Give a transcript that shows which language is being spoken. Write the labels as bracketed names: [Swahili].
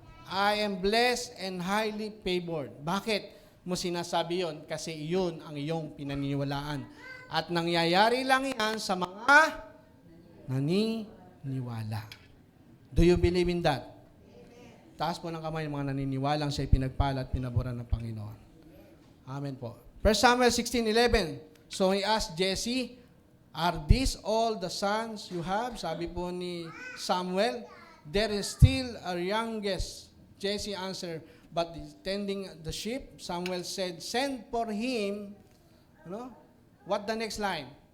[English] I am blessed and highly favored. [Filipino] Bakit mo sinasabi yon? Kasi iyon ang iyong pinaniniwalaan. At nangyayari lang yan sa mga naniniwala. [English] Do you believe in that? [Filipino] Taas po ng kamay ng mga naniniwalang siya'y pinagpala at pinaburan ng Panginoon. Amen po. 1 Samuel 16:11. [English] So he asked Jesse, are these all the sons you have? [Filipino] Sabi po ni [English] Samuel, there is still a youngest. Jesse answered, but tending the sheep. Samuel said, send for him. What the next line?